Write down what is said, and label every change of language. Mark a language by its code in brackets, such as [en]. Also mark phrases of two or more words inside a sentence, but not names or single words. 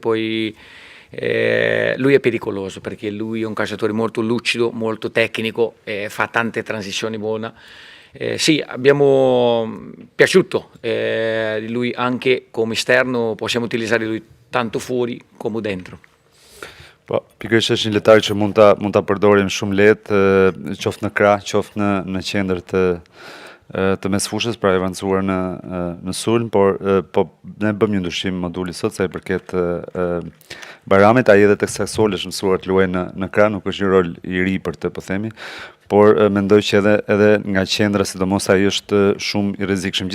[it] Poi lui è pericoloso perché lui è un calciatore molto lucido, molto tecnico, fa tante transizioni buone. Sì, abbiamo piaciuto di lui anche come esterno, possiamo utilizzare lui tanto fuori come dentro. [sq] Po, pikërisht është një lojtar që mund ta përdorim shumë lehtë, qoftë në krah, qoftë në qendër të mesfushës, pra e avancuar në sulm, por po ne bëm një ndryshim moduli sot sa i përket Bayramit, ai edhe tek Sassuolo është mësuar të luajë në krah, nuk është një rol i ri për të, po themi, por mendoj që edhe nga qendra, sidomos ai është shumë i rrezikshëm.